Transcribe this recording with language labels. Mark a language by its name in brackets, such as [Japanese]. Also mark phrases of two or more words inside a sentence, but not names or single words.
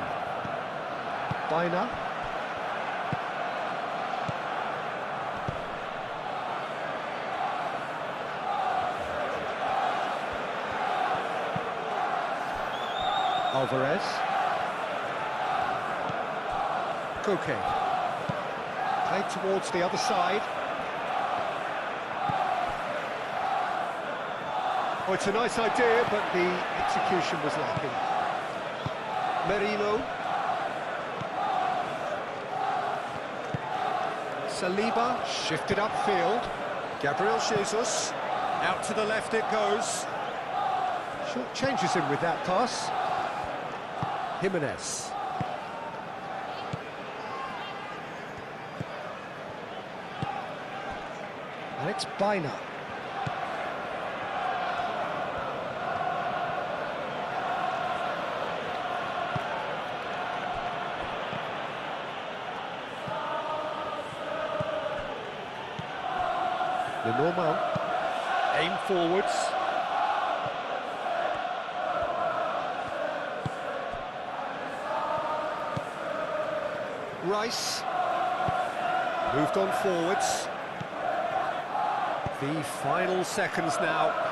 [English] Baina. Alvarez. Koke. Played towards the other side. Oh, it's a nice idea, but the execution was lacking. Merino. Saliba shifted upfield. Gabriel Jesus. Out to the left it goes. Short changes him with that pass. Jimenez. Alex Baina. Lenormand. Aim forwards. Rice. Moved on forwards. The final seconds now.